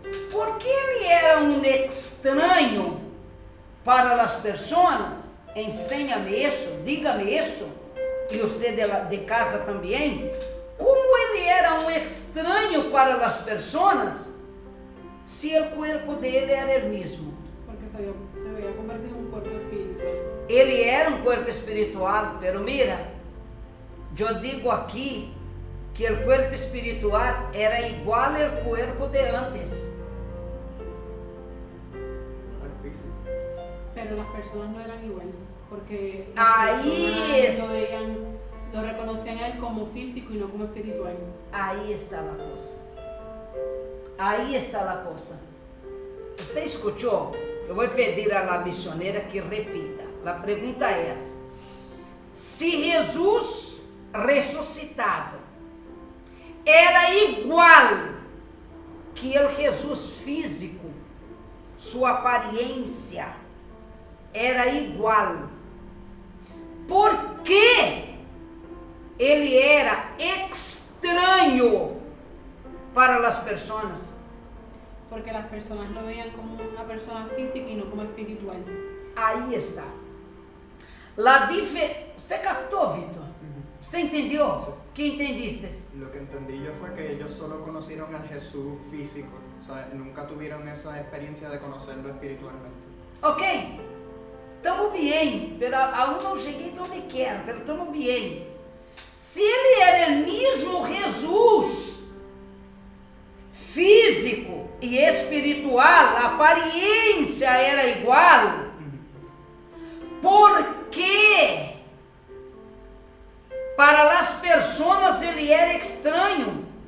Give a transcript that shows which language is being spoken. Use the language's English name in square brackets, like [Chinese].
[Portuguese] Por que ele era um estranho para as pessoas? Ensina-me isso, diga-me isso, e você de casa também. Como ele era um estranho para as pessoas, se o corpo dele era o mesmo? [Spanish] Porque se había convertido en un cuerpo espiritual. [Portuguese] Ele era um corpo espiritual, [Spanish] pero mira, [Portuguese] eu digo aqui que o corpo espiritual era igual ao corpo de antes. [Spanish] Pero las personas no eran igual, porque Ahí lo reconocían a él como físico y no como espiritual. [Portuguese] Aí está a coisa. Aí está a coisa. Você escutou? Eu vou pedir à missioneira que repita. A pergunta é essa: se Jesus ressuscitado era igual que o Jesus físico, sua aparência era igual, por que ele era estranho para as pessoas? [Spanish] Porque las personas lo veían como una persona física y no como espiritual. [Portuguese] Aí está. Você captou, Vitor? [Spanish] ¿Usted entendió? Sí. ¿Qué entendiste? Lo que entendí yo fue que ellos solo conocieron al Jesús físico, o sea, nunca tuvieron esa experiencia de conocerlo espiritualmente. [Portuguese] Ok, estamos bem, [Spanish] pero aún [Portuguese] não cheguei onde quero, [Spanish] pero [Portuguese] estamos bem. Se ele era o mesmo Jesus, físico e espiritual, a aparência era igual, por que para as pessoas ele era estranho?